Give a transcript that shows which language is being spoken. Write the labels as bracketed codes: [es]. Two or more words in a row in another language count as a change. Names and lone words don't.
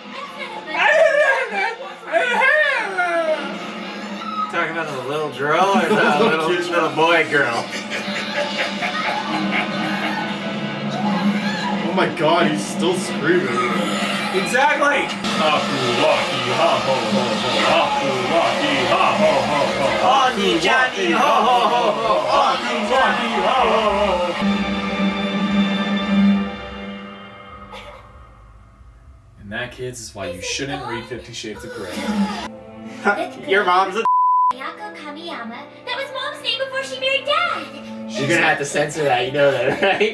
[en] Talking about the little girl or the little boy girl? Oh my god, he's still screaming. Exactly. Honey, Johnny, ho ho ho ho! Honey, Johnny, ho ho ho! And that, kids, is why you shouldn't read 50 Shades of Grey. Your mom's a. Miyako Kamiyama. That was Mom's name before she married Dad. You're gonna have to censor that, you know that, right?